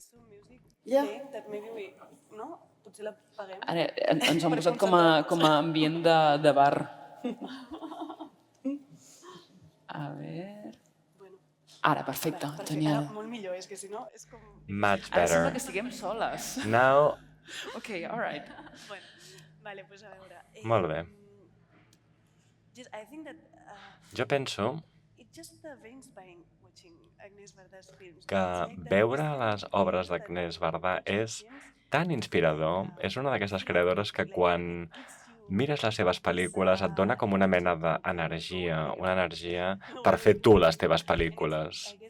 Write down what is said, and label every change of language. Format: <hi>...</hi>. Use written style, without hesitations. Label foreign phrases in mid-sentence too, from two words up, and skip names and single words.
<ca>Ara, ens han posat com a ambient de bar. A veure... Ara, perfecte, genial. Molt millor, és que si no és com...</ca> <en>Much</en> <ca>Ara sembla</ca> <en>better.</en> <ca>que estiguem soles.</ca> <en>Now... Ok, all right.</en> <es>Bueno, vale, pues</es> <ca>a veure... Molt bé. Jo penso que veure les obres d'Agnès Varda és tan inspirador. És una d'aquestes creadores que quan mires les seves pel·lícules et dona com una mena d'energia, una energia per fer tu les teves pel·lícules.</ca>